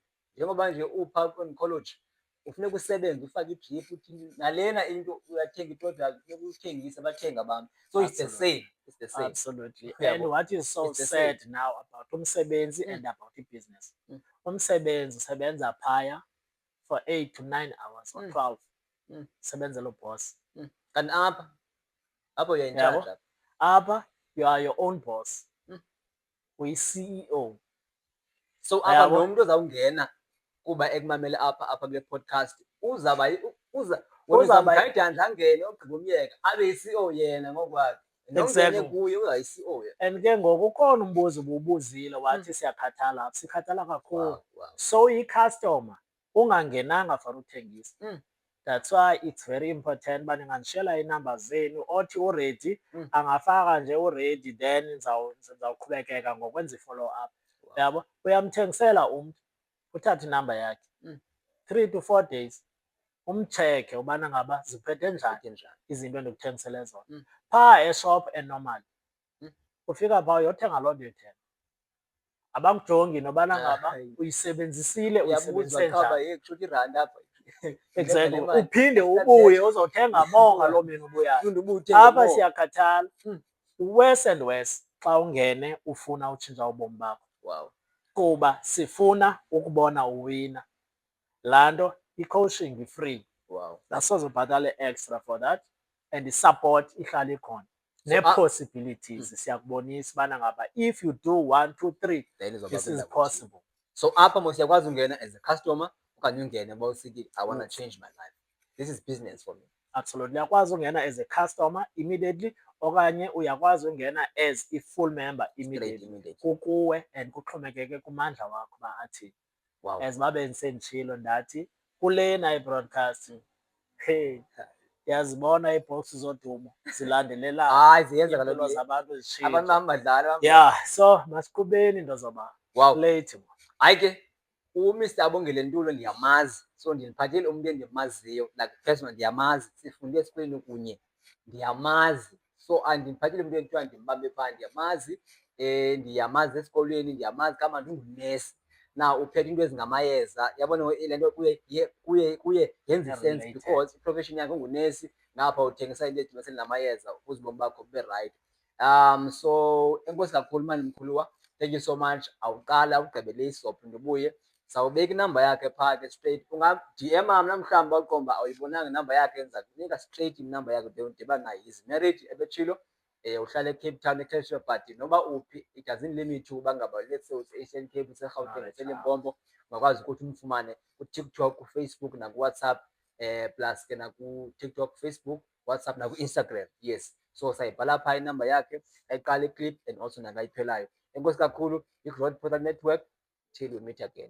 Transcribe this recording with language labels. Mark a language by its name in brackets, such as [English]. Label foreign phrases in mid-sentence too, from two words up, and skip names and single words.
[Xhosa] Njengoba nje uphaa kwi-oncology ufuneka usebenze ufake i-drip uthi nalena into uyathenga i-product funeka uyithengise bathenge abantu. [English] So it's the same. It's the same. Absolutely. Yeah, And what is so it's the sad now about umsebenzi and about i-business, [Xhosa] umsebenzi usebenza phaya [English] for 8 to 9 hours or 12, [Xhosa] sebenzela uboss. Kanti apha [English] you're in [Xhosa] Yabo, [English] charge. apha you are your own boss. [Xhosa] Uyi-CEO. So apha Yabo. nomntu ozawungena kuba ekumamele apha kule podcast uzawuba uzamgayidana angene ogqiba umyeka abe yi-CEO yena ngokwakhe. Nongene [English] Exactly. [Xhosa] kuye uzayi-CEO yena. And ke ngoku ukhona umbuzo ububuzile wathi siyakhathala apha, sikhathala kakhulu. [English] Wow. [Xhosa] So yi-customer ungangenanga for uthengisa. [English] That's why it's very important [Xhosa] uba ningandishela iinamba zenu, othi uready angafaka nje uready then ndizawuqhubekeka ngokwenza i-follow up. Yabo, uyamthengisela umntu uthathe inamba yakhe [English] 3 to 4 days [Xhosa] umtshekhe ubana ngaba ziphethe njani izinto endikuthengisele zona. Phaa eshop enormal ufika phaa uyothenga loo nto uyothenga, abakujongi nobana ngaba uyisebenzisile, uyisebenzise njani. kushuthi irandi apha. [English] Exactly. [Xhosa] Uphinde ubuye uzothenga more ngaloo mini ubuyayo. Apha siyakhathala. [English] Worse and worse [Xhosa] xa ungene ufuna utshintsha ubomi bakho. [English] Wow. [Xhosa] Kuba sifuna ukubona uwina. Laa nto i-coaching i-free. [English] Wow. [Xhosa] Asoze ubhatale [English] extra for that [Xhosa] and i-support ihlala ikhona. Nee-possibilities siyakubonisa ubana ngaba [English] if you do 1, 2, 3 this is possible. [Xhosa] So apha mos uyakwazi ungena [English] as a customer [Xhosa] okanye ungene uba usithi [English] I want to change my life. This is business for me. Absolutely. Uyakwazi ungena as a customer immediately okanye uyakwazi ungena as i-full member immediately. [Xhosa] Kukuwe and kuxhomekeke kumandla wakho uba athini. [English] Wow. [Xhosa] As babe ndisenditshilo ndathi kulena i-broadcast, hey, yazibona iibhoksi zodumo zilandelelana. Hayi ziyenza kaloku iimpilo zabantu zitshintsha. abantu bam badlala. Yeah, so masiqhubeni nto zoba. [English] Wow. Late. [Xhosa] Hayi ke uMr Abongile Ntulo ndiyamazi, so ndiphathele umntu endimaziyo [English] like personal [Xhosa] ndiyamazi, sifunde esikolweni kunye ndiyamazi. So andiphathele umntu ekuthiwa ndimbambe phaa ndiyamazi, ndiyamazi esikolweni ndiyamazi kama ndingunesi. Now uphethe into ezingamayeza, yabona le nto kuye yenze sense because i-profession yakhe ungunesi ngapha uthengisa into edibaniselene namayeza ukuze ubomi bakho bube right. So enkosi kakhulu mani mkhuluwa, [English] thank you so much. [Xhosa] Awuqala ugqibele isophi ndibuye sawubeka inamba yakhe phaa ke straight. Unga-DM mna mhlawumbi baqomba awuyibonanga inamba yakhe enza kunika straight inamba yakhe de udibana naye. [English] Is married [Xhosa] ebetshilo, uhlala eCape Town eCashmere but noba uphi [English] it doesn't limit [Xhosa] uba ngaba [English] let's say [Xhosa] use-Eastern Cape useGauteng useLimpopo ungakwazi ukuthi umfumane kuTikTok, kuFacebook nakuWhatsApp, plus ke nakuTikTok, Facebook, WhatsApp naku-Instagram. Yes, so sayibhala phaa inamba yakhe ayiqala iclip [English] and also [Xhosa] nangayiphelayo. Enkosi kakhulu, iGrowth Portal Network, [English] till we meet again.